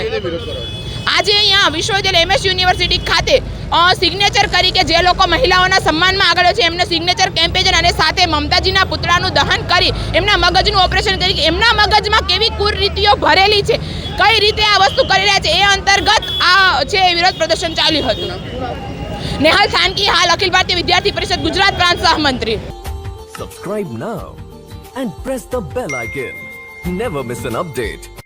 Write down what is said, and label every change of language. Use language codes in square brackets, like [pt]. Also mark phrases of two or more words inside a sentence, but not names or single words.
[gu] આજે અહીંયા વિશ્વવિદ્યાલય MS યુનિવર્સિટી ખાતે સિગ્નેચર કરી કે જે લોકો મહિલાઓના સન્માનમાં આગળ છે એમને સિગ્નેચર કેમ્પેન અને સાથે મમતાજીના પુતળાનું દહન કરી એમના મગજનું ઓપરેશન કરી કે એમના મગજમાં કેવી કુરીતિઓ ભરેલી છે, કઈ રીતે આ વસ્તુ કરી રહ્યા છે, એ અંતર્ગત આ છે વિરોધ પ્રદર્શન ચાલ્યું હતું। નેહાલ થાનકી, હાલ અખિલ ભારતીય વિદ્યાર્થી પરિષદ ગુજરાત પ્રાંત સહમંત્રી। [en] Subscribe now and press the bell icon. Never miss an update.